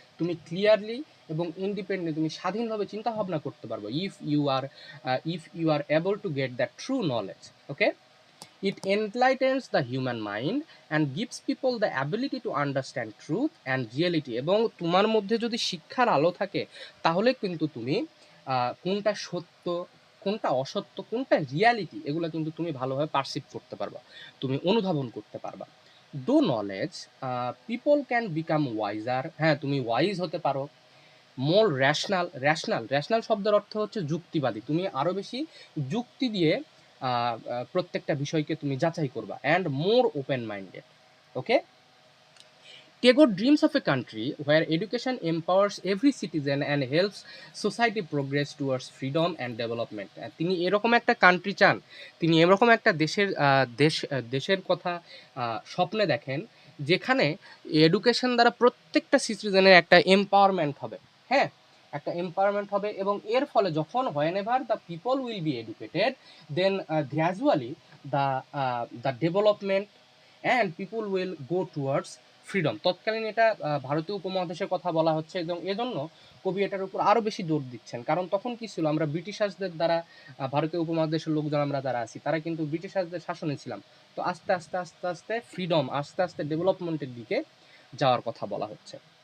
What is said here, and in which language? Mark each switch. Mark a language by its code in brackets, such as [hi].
[bn] তুমি ক্লিয়ারলি এবং ইন্ডিপেন্ডেন্ট, তুমি স্বাধীনভাবে চিন্তা ভাবনা করতে পারবো [en] If you are able to get that true knowledge. Okay, it enlightens the human mind and gives people the ability to understand truth and reality। [bn] এবং তোমার মধ্যে যদি শিক্ষার আলো থাকে তাহলে কিন্তু তুমি কোনটা সত্য, কোনটা অসত্য, কোনটা রিয়ালিটি, এগুলো কিন্তু তুমি ভালোভাবে পারসিভ করতে পারবা, তুমি অনুধাবন করতে পারবা। [en] Do knowledge people can become wiser. [bn] হ্যাঁ, তুমি ওয়াইজ হতে পারো। মোর র্যাশনাল শব্দের অর্থ হচ্ছে যুক্তিবাদী। তুমি আরো বেশি যুক্তি দিয়ে প্রত্যেকটা বিষয়কে তুমি যাচাই করবা। [en] And more open minded. Okay, Tagore dreams of a country where education empowers every citizen and helps society progress towards freedom and development। [bn] তিনি এরকম একটা কান্ট্রি চান, তিনি এরকম একটা দেশের কথা স্বপ্নে দেখেন যেখানে এডুকেশন দ্বারা প্রত্যেকটা সিটিজেনের একটা এম্পাওয়ারমেন্ট হবে। হ্যাঁ, একটা এম্পাওয়ারমেন্ট হবে, এবং এর ফলে যখন [en] whenever the people will be educated, then gradually the development and people will go towards freedom. [bn] তৎকালীন এটা ভারতীয় উপমহাদেশের কথা বলা হচ্ছে, এবং এজন্য কবি এটার উপর আরো বেশি জোর দিচ্ছেন। কারণ তখন কি ছিল, আমরা ব্রিটিশার্সদের দ্বারা ভারতীয় উপমহাদেশের লোকজন আমরা যারা আছি তারা কিন্তু ব্রিটিশার্সদের শাসনে ছিলাম। তো আস্তে আস্তে আস্তে আস্তে ফ্রিডম, আস্তে আস্তে ডেভেলপমেন্টের দিকে যাওয়ার কথা বলা হচ্ছে।